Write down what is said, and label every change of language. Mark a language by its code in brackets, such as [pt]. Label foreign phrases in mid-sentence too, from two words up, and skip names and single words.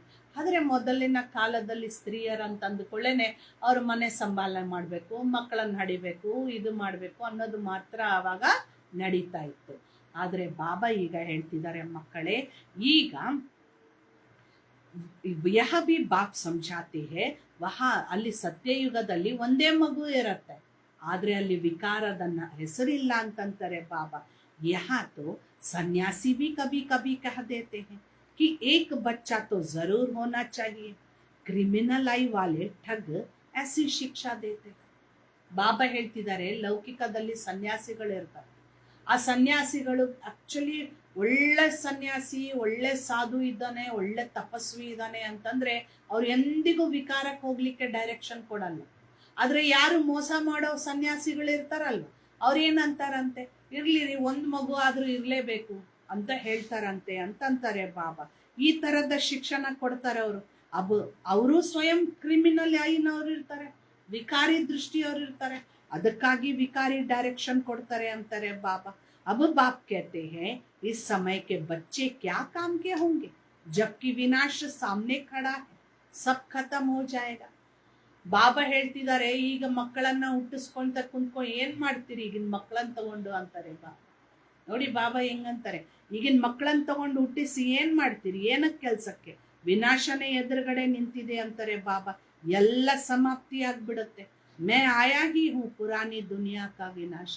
[kn] ಆದ್ರೆ ಮೊದಲಿನ ಕಾಲದಲ್ಲಿ ಸ್ತ್ರೀಯರಂತ ಅಂದುಕೊಳ್ಳೇನೆ ಅವ್ರ ಮನೆ ಸಂಭಾಲನೆ ಮಾಡಬೇಕು, ಮಕ್ಕಳನ್ನ ಹಡಿಬೇಕು, ಇದು ಮಾಡಬೇಕು ಅನ್ನೋದು ಮಾತ್ರ ಆವಾಗ ನಡೀತಾ ಇತ್ತು. ಆದ್ರೆ ಬಾಬಾ ಈಗ ಹೇಳ್ತಿದ್ದಾರೆ ಮಕ್ಕಳೇ, ಈಗ [hi] यह भी बाप समझाते हैं वह [kn] ಅಲ್ಲಿ ಸತ್ಯಯುಗದಲ್ಲಿ ಒಂದೇ ಮಗು ಇರತ್ತೆ, ಆದ್ರೆ ಅಲ್ಲಿ ವಿಕಾರದ ಹೆಸರಿಲ್ಲ ಅಂತಂತಾರೆ ಬಾಬಾ. [hi] यहाँ तो सन्यासी भी कभी कभी कह देते हैं कि एक बच्चा तो जरूर होना चाहिए, [en] criminal eye [hi] वाले ठग ऐसी शिक्षा देते. [kn] ಬಾಬಾ ಹೇಳ್ತಿದ್ದಾರೆ ಲೌಕಿಕದಲ್ಲಿ ಸನ್ಯಾಸಿಗಳು ಇರ್ತಾರೆ, ಆ ಸನ್ಯಾಸಿಗಳು ಆಕ್ಚುಲಿ ಒಳ್ಳೆ ಸನ್ಯಾಸಿ, ಒಳ್ಳೆ ಸಾಧು ಇದ್ದಾನೆ, ಒಳ್ಳೆ ತಪಸ್ವಿ ಇದ್ದಾನೆ ಅಂತಂದ್ರೆ ಅವ್ರು ಎಂದಿಗೂ ವಿಕಾರಕ್ಕೆ ಹೋಗ್ಲಿಕ್ಕೆ ಡೈರೆಕ್ಷನ್ ಕೊಡಲ್ಲ. ಆದ್ರೆ ಯಾರು ಮೋಸ ಮಾಡೋ ಸನ್ಯಾಸಿಗಳು ಇರ್ತಾರಲ್ವ, ಅವ್ರೇನಂತಾರಂತೆ, ಇರ್ಲಿ ಒಂದ್ ಮಗು ಆದ್ರೂ ಇರ್ಲೇಬೇಕು ಅಂತ ಹೇಳ್ತಾರಂತೆ ಅಂತಂತಾರೆ ಬಾಬಾ. ಈ ತರದ ಶಿಕ್ಷಣ ಕೊಡ್ತಾರೆ ಅವರು. ಅವರು ಸ್ವಯಂ ಕ್ರಿಮಿನಲ್ ಐನವ್ರು ಇರ್ತಾರೆ, ವಿಕಾರಿ ದೃಷ್ಟಿಯವ್ರು ಇರ್ತಾರೆ. ಅದಕ್ಕಾಗಿ ವಿಕಾರಿ ಡೈರೆಕ್ಷನ್ ಕೊಡ್ತಾರೆ ಅಂತಾರೆ ಬಾಬಾ. [hi] अब बाप कहते हैं इस समय के बच्चे क्या काम के होंगे जबकि विनाश सामने खड़ा है, सब खत्म हो जाएगा. [kn] ಬಾಬಾ ಹೇಳ್ತಿದ್ದಾರೆ, ಈಗ ಮಕ್ಕಳನ್ನ ಹುಟ್ಟಿಸ್ಕೊಂತ ಕುಂತ್ಕೊಂಡು ಏನ್ ಮಾಡ್ತೀರಿ ಈಗಿನ ಮಕ್ಕಳನ್ನ ತಗೊಂಡು ಅಂತಾರೆ ಬಾಬಾ. ನೋಡಿ ಬಾಬಾ ಹೆಂಗಂತಾರೆ, ಈಗಿನ ಮಕ್ಕಳನ್ನ ತಗೊಂಡು ಹುಟ್ಟಿಸಿ ಏನ್ ಮಾಡ್ತೀರಿ, ಏನಕ್ಕೆ ಕೆಲ್ಸಕ್ಕೆ, ವಿನಾಶನೇ ಎದುರುಗಡೆ ನಿಂತಿದೆ ಅಂತಾರೆ ಬಾಬಾ. ಎಲ್ಲ ಸಮಾಪ್ತಿ ಆಗ್ಬಿಡುತ್ತೆ. [hi] मैं आया ही हूँ पुरानी दुनिया का विनाश.